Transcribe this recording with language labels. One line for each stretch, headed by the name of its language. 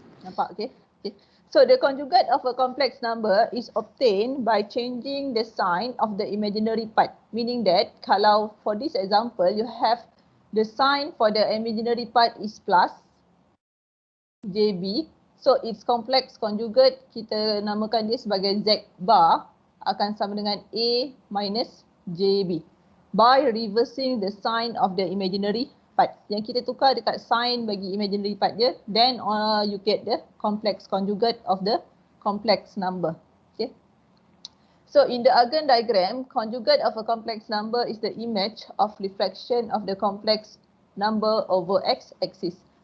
Malay: Nampak, okay.
English: So the conjugate of a complex number is obtained by changing the sign of the imaginary part. Meaning that kalau for this example you have the sign for the imaginary part is plus JB. So its complex conjugate
Malay: kita namakan dia sebagai Z bar akan sama dengan A minus JB.
English: By reversing the sign of the imaginary part.
Malay: Yang kita tukar dekat sign bagi imaginary part dia,
English: then you get the complex conjugate of the complex number. Okay. So in the Argon diagram, conjugate of a complex number is the image of reflection of the complex number over x-axis.